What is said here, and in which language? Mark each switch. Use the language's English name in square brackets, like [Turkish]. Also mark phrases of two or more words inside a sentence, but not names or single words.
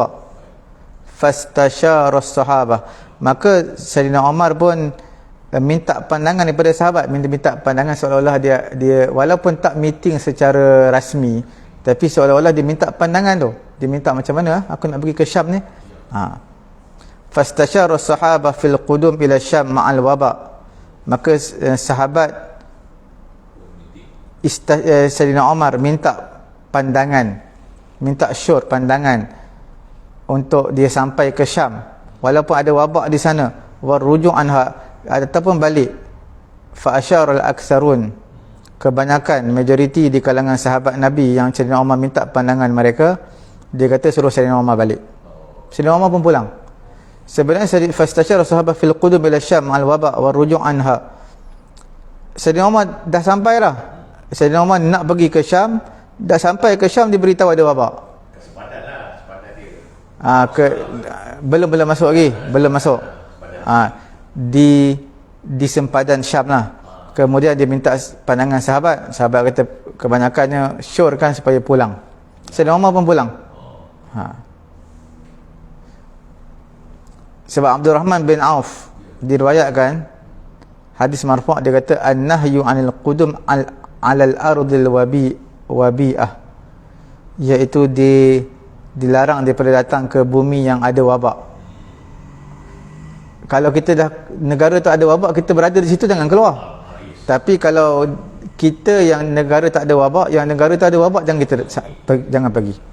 [Arabic] فاستشار الصحابة, [Malay] maka Sayyidina Umar pun minta pandangan daripada sahabat, minta pandangan, seolah-olah dia walaupun tak meeting secara rasmi, tapi seolah-olah dia minta pandangan tu. Dia minta macam mana aku nak pergi ke Syam ni. [Arabic] فاستشار الصحابة في القدوم إلى الشام مع الوباء', [Malay] maka sahabat Sayyidina Umar minta pandangan, minta syur pandangan untuk dia sampai ke Syam walaupun ada wabak di sana, [Arabic] والرجوع عنها, [Malay] ataupun balik. [Arabic] فأشار الأكثرون, [Malay] kebanyakan majoriti di kalangan sahabat Nabi yang Sayyidina Umar minta pandangan mereka, dia kata suruh Sayyidina Umar balik. Sayyidina Umar pun pulang. Sebenarnya [Arabic] فاستشار صحابة في القدوم إلى الشام الوباء والرجوع عنها, [Malay] Sayyidina Umar dah sampai dah. Sayyidina Umar nak pergi ke Syam, dah sampai ke Syam diberitahu ada wabak. Kesempatan lah, kesempatan dia. Belum masuk lagi, belum masuk. Di sempadan Syam lah. Kemudian dia minta pandangan sahabat. Sahabat kata kebanyakannya syorkan supaya pulang. Sayyidina Umar pun pulang. Sebab Abdul Rahman bin Auf diriwayatkan hadis marfu', dia kata [Arabic] النهي عن القدوم على الأرض الوبيئة, [Malay] iaitu dilarang daripada datang ke bumi yang ada wabak. Kalau kita dah negara tu ada wabak, kita berada di situ, jangan keluar. Tapi kalau kita yang negara tak ada wabak, yang negara tu ada wabak, jangan pergi.